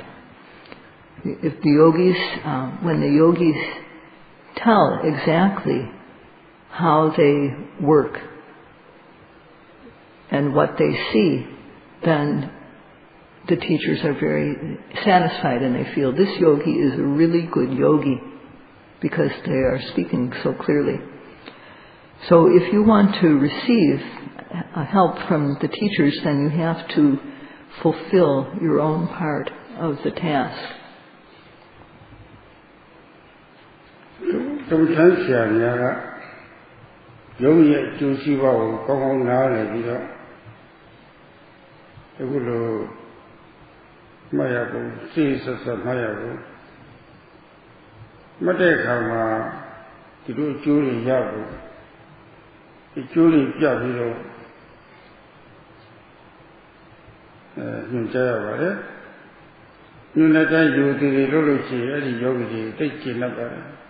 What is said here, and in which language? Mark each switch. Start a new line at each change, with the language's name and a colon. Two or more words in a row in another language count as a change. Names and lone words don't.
English: If the yogis, when the yogis tell exactly how they work and what they see, then the teachers are very satisfied and they feel this yogi is a really good yogi because they are speaking so clearly. So if you want to receive help from the teachers, then you have to fulfill your own part of the task.
Burmese: ကမ္ဘာထမ်းဆရာများကယောဂီရဲ့အကျိုးစီးပွားကိုကောင်းကောင်းနားလည်ပြီးတော့ အခုလိုမှတ်ရဖို့စိတ်ဆက်ဆက်မှတ်ရဖို့မှတ်တဲ့အခါမှာဒီလိုအကျိုးတွေရဖို့အကျိုးတွေပြပြီးတော့ညွှန်ကြားရပါတယ်ညွှန်တဲ့တိုင်းယူတည်တွေလုပ်လို့ရှိရင်အဲ့ဒီယောဂီတွေသိကျင့်တတ်ပါတယ်